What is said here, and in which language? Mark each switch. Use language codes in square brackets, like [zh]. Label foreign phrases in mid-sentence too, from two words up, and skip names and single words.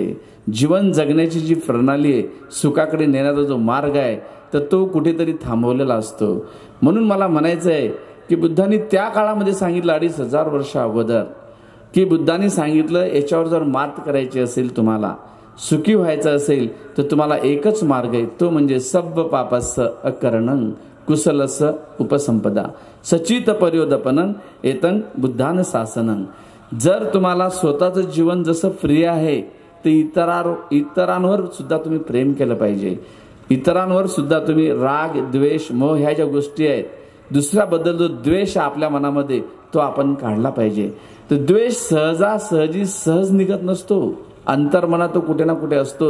[mr] जीवन जगण्याची जी प्रणाली आहे, सुखाकडे नेण्याचा जो मार्ग आहे, तर तो कुठेतरी थांबवलेला असतो. म्हणून मला म्हणायचं आहे की बुद्धांनी त्या काळामध्ये सांगितलं 2500 वर्ष अगोदर, की बुद्धांनी सांगितलं याच्यावर जर मात करायची असेल, तुम्हाला सुखी व्हायचं असेल तर तुम्हाला एकच मार्ग आहे, तो म्हणजे [pi] सब्ब पापस्य अकरणं कुशलस्य उपसंपदा सचित पर्योदपनं एतं बुद्धान शासनं. [mr] जर तुम्हाला स्वतःचं जीवन जसं प्रिय आहे ते इतरांवर सुद्धा तुम्ही प्रेम केलं पाहिजे. इतरांवर सुद्धा तुम्ही राग, द्वेष, मोह ह्या ज्या गोष्टी आहेत, दुसऱ्याबद्दल जो द्वेष आपल्या मनामध्ये तो आपण काढला पाहिजे. तर द्वेष सहजासहजी सहज निघत नसतो, अंतर्मनात तो कुठे ना कुठे असतो.